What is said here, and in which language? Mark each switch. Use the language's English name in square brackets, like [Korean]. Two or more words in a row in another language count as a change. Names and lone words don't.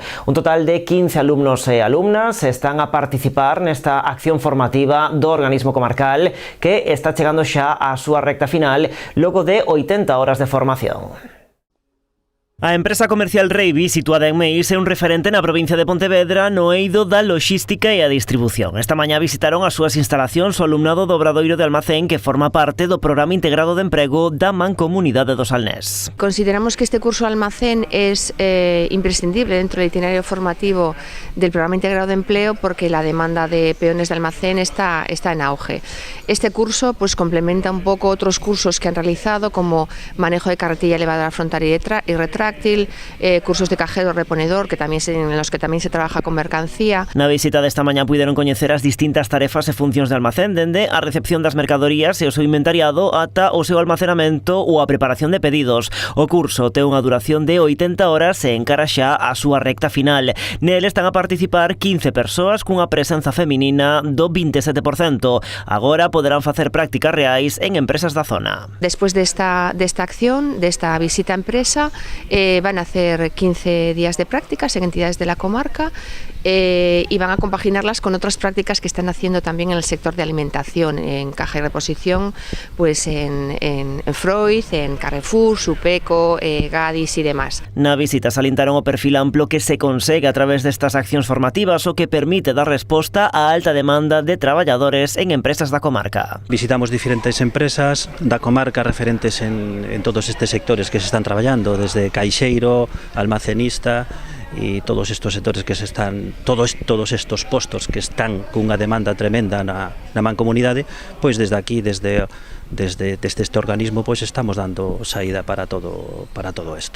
[Galician] Un total de 15 alumnos e alumnas están a participar nesta acción formativa do organismo comarcal que está chegando xa á súa recta final logo de 80 horas de formación. A empresa comercial Reivi, situada en Meis, é un referente na provincia de Pontevedra no eido da loxística e a distribución. Esta mañá visitaron as súas instalacións o alumnado do Obradoiro de Almacén que forma parte do Programa Integrado de Emprego da Mancomunidade do Salnés. [Spanish] Consideramos que este curso Almacén es imprescindible dentro del itinerario formativo del Programa Integrado de Empleo porque la demanda de peones de almacén está en auge. Este curso pues complementa un poco otros cursos que han realizado como manejo de carretilla elevadora frontal y retráctil, cursos de cajero reponedor en los que también se trabaja con mercancía. [Galician] Na visita desta mañá puideron coñecer as distintas tarefas e funcións de almacén, dende a recepción das mercadorías e o seu inventariado ata o seu almacenamento ou a preparación de pedidos. O curso ten unha duración de 80 horas e encara xa a súa recta final. Nel están a participar 15 persoas cunha presenza feminina do 27%. Agora poderán facer prácticas reais en empresas da zona. Despois desta acción, desta visita a empresa, [Spanish] van a hacer 15 días de prácticas en entidades de la comarca y van a compaginarlas con otras prácticas que están haciendo también en el sector de alimentación, en caja y reposición, pues en Freud, en Carrefour, Supeco, Gadis y demás. [Galician] Na visita salientaron o perfil amplo que se consegue a través destas accións formativas o que permite dar resposta á alta demanda de traballadores en empresas da comarca. Visitamos diferentes empresas da comarca referentes en todos estes sectores que se están traballando, desde caixeiro, almacenista e todos estos sectores que se están, todos estos postos que están cunha demanda tremenda na mancomunidade, pois desde aquí, desde este organismo, pois estamos dando saída para todo isto.